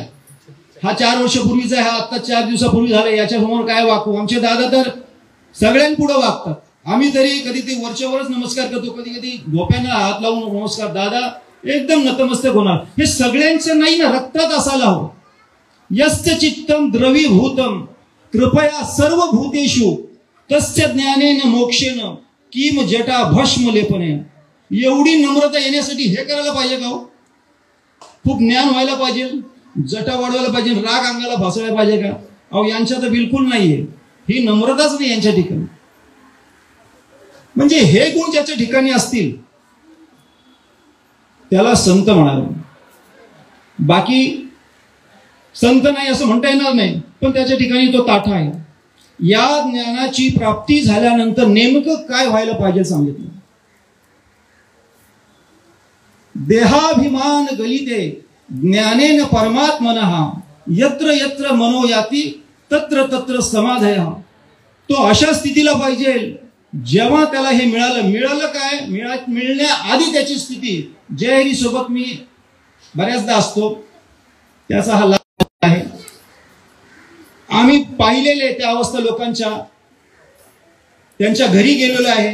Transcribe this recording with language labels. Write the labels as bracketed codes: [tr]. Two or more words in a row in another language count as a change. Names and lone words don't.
[mr] हा 4 वर्षापूर्वीचा आहे, हा आता 4 दिवसापूर्वी झाला, याच्यासमोर काय वाकू? आमचे दादा तर सगळ्यांपुढे वागतात. आम्ही तरी कधी ते वरच्यावरच नमस्कार करतो, कधी कधी डोक्यानं हात लावून नमस्कार. दादा एकदम नतमस्तक होणार. हे सगळ्यांचं नाही ना, रक्तात असायला हवं. [sa] यस्य चित्तम द्रवीभूतम कृपया सर्व भूतेषु तस्य ज्ञानेन मोक्षेन किम जटा भस्म लेपनेन. [mr] एवढी नम्रता येण्यासाठी हे करायला पाहिजे का हो? खूप ज्ञान व्हायला पाहिजे, जटा वाढवायला पाहिजे, राग अंगाला भासवायला पाहिजे का? अहो यांच्या तर बिलकुल नाहीये. ही नम्रताच नाही यांच्या ठिकाणी. म्हणजे हे गुण ज्याच्या ठिकाणी असतील त्याला संत म्हणाले. बाकी संत नाही असं म्हणता येणार नाही, पण त्याच्या ठिकाणी तो ताठा आहे. या ज्ञानाची प्राप्ती झाल्यानंतर नेमकं काय व्हायला पाहिजे सांगितलं. [sa] देहाभिमान गलिते ज्ञानेन परमात्मनः यत्र यत्र मनो याती तत्र तत्र समाधय. [mr] तो अशा स्थितीला पाहिजे जेव्हा त्याला हे मिळालं काय? मिळण्याआधी त्याची स्थिती. जयहरी सोबत मी बऱ्याचदा असतो, त्याचा हा लाभ आहे. आम्ही पाहिलेले त्या अवस्था लोकांच्या, त्यांच्या घरी गेलेलो आहे.